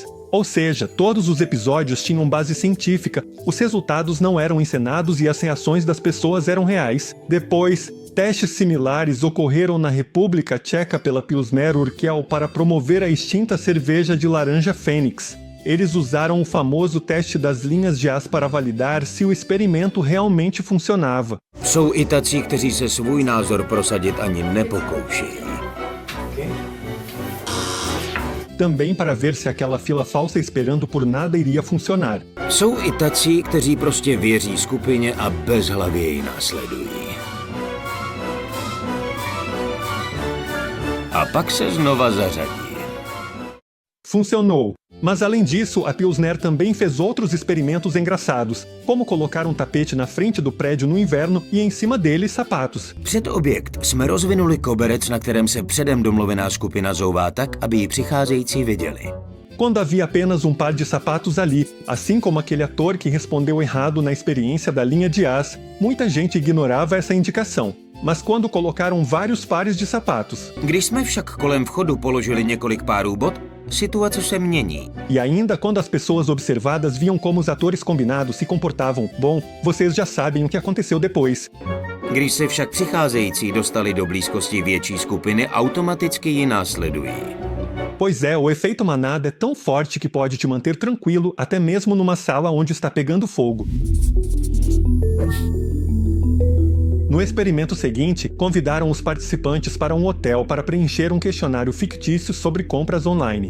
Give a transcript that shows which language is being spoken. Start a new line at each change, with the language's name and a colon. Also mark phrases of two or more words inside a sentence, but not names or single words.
Portuguese: Ou seja, todos os episódios tinham base científica, os resultados não eram encenados e as reações das pessoas eram reais. Depois, testes similares ocorreram na República Tcheca pela Pilsner Urquell para promover a extinta cerveja de laranja Fênix. Eles usaram o famoso teste das linhas de As para validar se o experimento realmente funcionava.
Czech: Jsou i tací, kteří se svůj názor prosadit ani nepokoušejí.
Portuguese: Também para ver se aquela fila falsa esperando por nada iria funcionar.
Czech: Jsou i tací, kteří prostě věří skupině a bezhlavě ji následují. A pak se znova zařadí.
Portuguese: Funcionou. Mas além disso, a Pilsner também fez outros experimentos engraçados, como colocar um tapete na frente do prédio no inverno e em cima dele sapatos.
Czech: Před objekt jsme rozvinuli koberec, na kterém se předem domluvená skupina zouvá tak, aby ji přicházející viděli.
Portuguese: Quando havia apenas um par de sapatos ali, assim como aquele ator que respondeu errado na experiência da linha de As, muita gente ignorava essa indicação. Mas quando colocaram vários pares de sapatos.
Czech: Když jsme však kolem vchodu položili několik párů bot, situace se mění.
Portuguese: E ainda quando as pessoas observadas viam como os atores combinados se comportavam, bom, vocês já sabem o que aconteceu depois.
Czech: Když se však přicházející dostali do blízkosti větší skupiny, automaticky ji následují.
Portuguese: Pois é, o efeito manada é tão forte que pode te manter tranquilo até mesmo numa sala onde está pegando fogo. No experimento seguinte, convidaram os participantes para um hotel para preencher um questionário fictício sobre compras online.